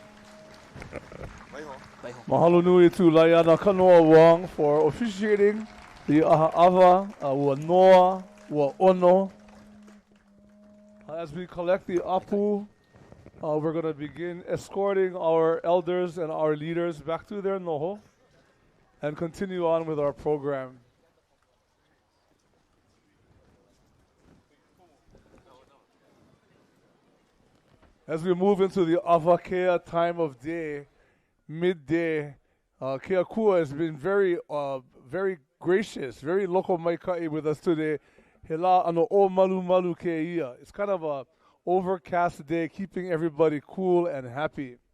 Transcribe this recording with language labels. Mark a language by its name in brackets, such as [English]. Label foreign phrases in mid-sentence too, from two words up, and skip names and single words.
[Hawaiian] Waiho. Mahalo nui [English] to Laiana Kanoa Wong for officiating the Ava, [Hawaiian] ua noa, ua ono. [English] As we collect the apu, we're going to begin escorting our elders and our leaders back to their noho and continue on with our program. As we move into the Avakea time of day, midday, Keakua has been very gracious, very [Hawaiian] loko maikai [English] with us today. [Hawaiian] Hela ano o malu malu keia. [English] It's kind of a overcast day, keeping everybody cool and happy.